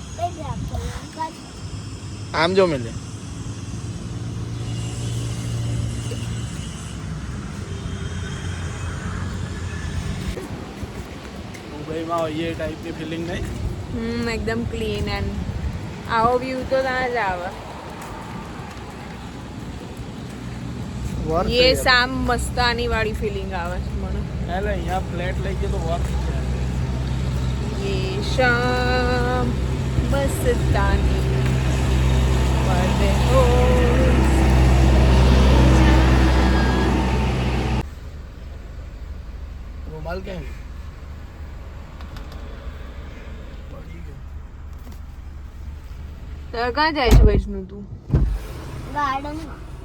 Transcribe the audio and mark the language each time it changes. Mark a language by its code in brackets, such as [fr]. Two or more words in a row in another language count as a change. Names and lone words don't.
[gu] આમ જો મિલે મુંબઈમાં એ ટાઈપની ફિલિંગ નહીં. એકદમ [en] clean and [gu] આવો વ્યૂ તો ત્યાં જ આવે. વર્થ [hi] ये शाम मस्तानी वाली फीलिंग [gu] આવે છે મને. એટલે અહીંયા ફ્લેટ લઈ ગયો તો વર્થ છે. [hi] ये शाम मस्तानी वाले हो. [gu] રૂમાલ કેમ પડી ગયો? તો ક્યાં જાય છે વૈષ્ણુ તું? ગાર્ડનમાં